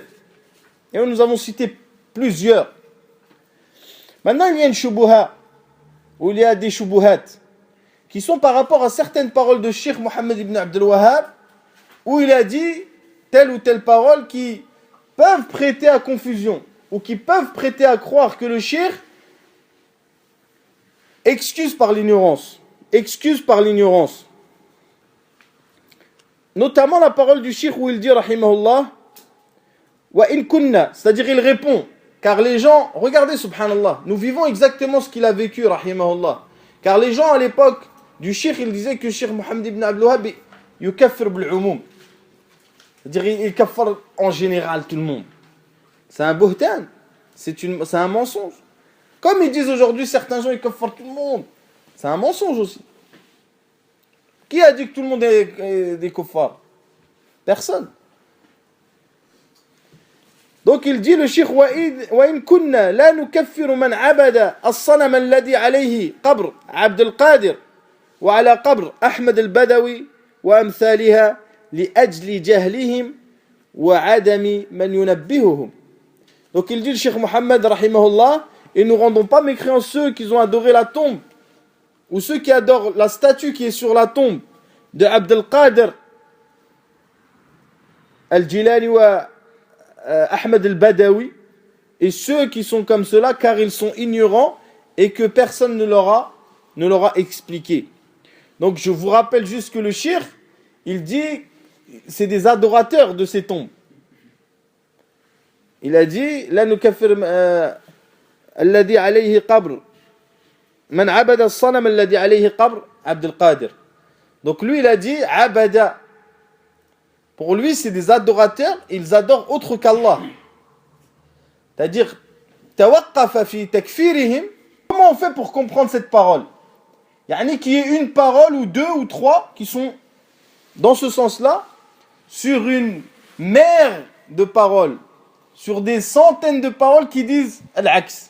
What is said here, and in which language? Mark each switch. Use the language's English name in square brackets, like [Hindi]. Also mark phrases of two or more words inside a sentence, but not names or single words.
[French] Et nous avons cité plusieurs. Maintenant il y a une shubuha, ou il y a des shubuhat, qui sont par rapport à certaines paroles de Cheikh Mohammed ibn Abdel Wahhab, où il a dit telle ou telle parole qui peuvent prêter à confusion, ou qui peuvent prêter à croire que le Cheikh excuse par l'ignorance. Excuse par l'ignorance. Notamment la parole du Cheikh où il dit, rahimahullah, [Arabic] وإن كنا, [French] c'est-à-dire il répond, car les gens, regardez subhanallah, nous vivons exactement ce qu'il a vécu, rahimahullah. Car les gens à l'époque du Cheikh, ils disaient que Cheikh Mohammed ibn Abdel Wahhab [Arabic] يكفر بالعموم. [French] C'est-à-dire il kaffar en général tout le monde. C'est un buhtan, c'est un mensonge. Comme ils disent aujourd'hui, certains gens ils kaffarent tout le monde. C'est un mensonge aussi. Qui a dit que tout le monde est des kuffars? Personne. Donc il dit le Cheikh [Arabic] وإن كنا لا نكفر من عبد الصنم الذي على قبر عبد القادر وعلى قبر أحمد البدوي وأمثالها لأجل جهلهم وعدم من ينبههم. [French] Donc il dit le Cheikh Mohammed rahimahullah, et nous ne rendons pas mécréants ceux qui ont adoré la tombe ou ceux qui adorent la statue qui est sur la tombe de Abdel Qadir Al-Jilani ou Ahmed al-Badawi, et ceux qui sont comme cela car ils sont ignorants et que personne ne leur a expliqué. Donc je vous rappelle juste que le shirk, il dit, c'est des adorateurs de ces tombes. Il a dit, [Arabic] لا نكفر الذي عليه قبر من عبد الصنم الذي عليه قبر عبد القادر. [French] Donc lui il a dit abada. Pour lui c'est des adorateurs, ils adorent autre qu'Allah. C'est-à-dire [Arabic] توقف في تكفيرهم. [French] Comment on fait pour comprendre cette parole? Yani qu'il y ait une parole ou deux ou trois qui sont dans ce sens-là sur une mer de paroles, sur des centaines de paroles qui disent al-aks.